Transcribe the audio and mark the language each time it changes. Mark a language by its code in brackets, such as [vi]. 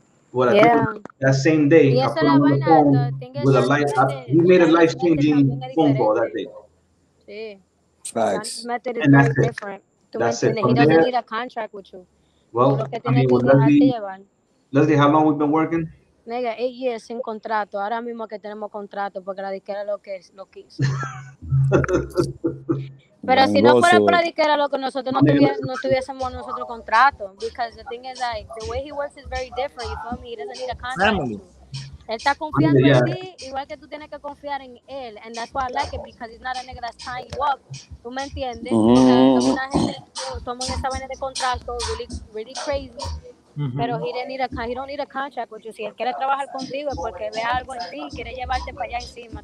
[en] What I did that same day, I put him on the phone with he made a life-changing phone call that day. [es] Sí. [en] Facts. And that's it. That's it. He doesn't need a contract with you. Well, I mean, with Leslie, how long we've been working? Nigga, 8 years [es] sin contrato. Ahora mismo que tenemos contrato porque la disquera lo quiso. Pero si no fuera por la disquera, lo que nosotros no tuviésemos nosotros contrato. [en] Because the thing is, like, the way he works is very different. You feel me? He doesn't need a contract. [es] Él está confiando en ti, igual que tú tienes que confiar en él. [en] And that's why I like it, because he's not a nigga that's tying you up. [es] ¿Tú me entiendes? Una gente toma esa vaina de contrato, [en] really crazy. Pero he don't need a contract with you. [es] Si él quiere trabajar contigo es porque ve algo en ti, quiere llevarte para allá encima.